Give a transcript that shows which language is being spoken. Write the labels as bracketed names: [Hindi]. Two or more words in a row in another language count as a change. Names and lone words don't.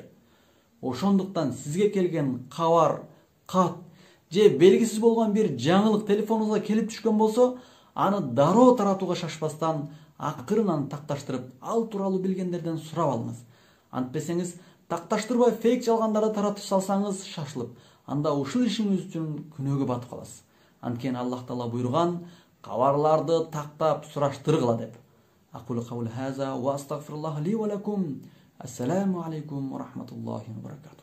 [Kyrgyz] Ошондуктан сизге келген кабар, кат же белгисиз болгон бир жаңылык телефонуңузга келип түшкөн болсо, аны дароо таратууга шашпастан акырынан такташтырып, ал тууралуу билгендерден сурап алыңыз. Антпесеңиз, такташтырбай фейк жалгандарды таратып салсаңыз шашылып, анда ушул ишиңиз үчүн күнөөгө батып каласыз. Анткени Аллах Таала буйруган, кабарларды тактап сураштыргыла деп. [Arabic] أقول قولي هذا وأستغفر الله لي ولكم. السلام عليكم ورحمة الله وبركاته.